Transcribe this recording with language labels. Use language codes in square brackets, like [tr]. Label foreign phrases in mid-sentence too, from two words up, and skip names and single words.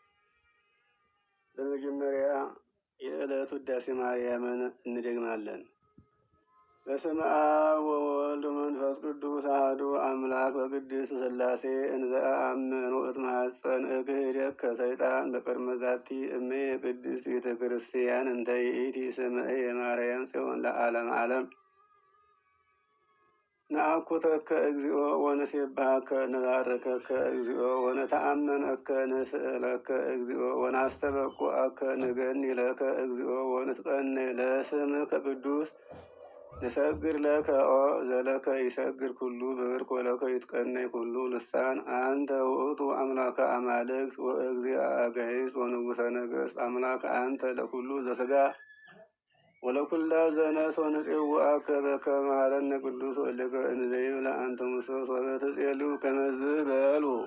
[am] በመጀመሪያ የዕለት ውዳሴ ማርያምን እንደግማለን። [gez] በስመ አብ ወወልድ ወመንፈስ ቅዱስ አሐዱ አምላክ በቅድስት ሥላሴ እንዘ አአምር ወእትማጸን እክህደከ ሰይጣን በቅድመ ዛቲ እሜ ቅድስት ቤተ ክርስቲያን እንተ ይእቲ ስምዐ የማርያም ጽዮን ለዓለመ ዓለም። ነአኩተከ እግዚኦ ወንሴብሐከ ንባርከከ እግዚኦ ወነተአመነከ ንስእለከ እግዚኦ ወናስተበቁዐከ ንገኒ ለከ እግዚኦ ወንትቀነይ ለስምከ ቅዱስ ንሰግድ ለከ ዘለከ ይሰግድ ኩሉ ብርክ ወለከ ይትቀነይ ኩሉ ልሳን አንተ ውእቱ አምላከ አማልክት ወእግዚአ አጋዕዝት ወንጉሠ ነገሥት አምላከ አንተ ለኩሉ ዘሥጋ ወለኩላ ዘነፍስ ወንፄውዐከ በከመ መሐረነ ቅዱስ ወልድከ እንዘ ይብለ አንተ ሙሴ ሶበ ትጼልዩ ከመዝ በሉ